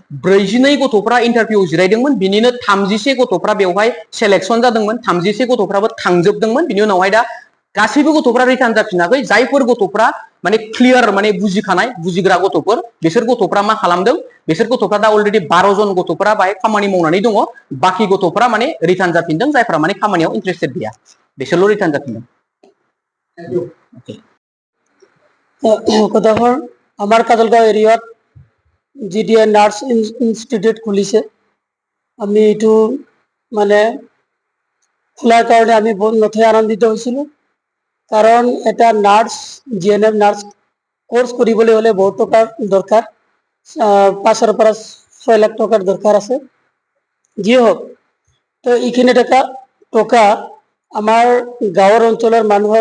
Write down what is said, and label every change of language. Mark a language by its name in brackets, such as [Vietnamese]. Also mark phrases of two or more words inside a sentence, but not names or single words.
[Bodo] 42 गथ'फ्रा इन्टारभिउ जिरायदोंमोन बिनिनो 36 गथ'फ्रा बेवहाय सेलेक्सन जादोंमोन 36 गथ'फ्राबो थांजोबदोंमन बिनि उनावहाय दा गासैबो गथ'फ्रा रिटार्न जाफिनाखै जायफोर गथ'फ्रा माने क्लियार माने बुजिखानाय बुजिग्रा गथ'फोर बिसोर गथ'फ्रा मा खालामदों बिसोर गथ'फ्रा दा अलरेडि 12 जन गथ'फ्रा बाहाय खामानि मावनानै दङ बाखि गथ'फ्रा माने रिटार्न जाफिनदों जायफ्रा माने खामानियाव इन्टारेस्टेड गैया बिसोरल' रिटार्न जाफिनदों [Assamese] কথাহৰ আমাৰ কাজলগাঁও এৰিয়াত জিডিএ নাৰ্ছ ইনষ্টিটিউট খুলিছে আমি এইটো মানে খোলাৰ কাৰণে আমি বহুত নথৈ আনন্দিত হৈছিলোঁ কাৰণ এটা নাৰ্ছ [English] GNM nurse course [Assamese] কৰিবলৈ হ'লে বহুত টকাৰ দৰকাৰ 5 পৰা 6 লাখ টকাৰ দৰকাৰ আছে যি হোক তো এইখিনি টকা আমাৰ গাঁৱৰ অঞ্চলৰ মানুহৰ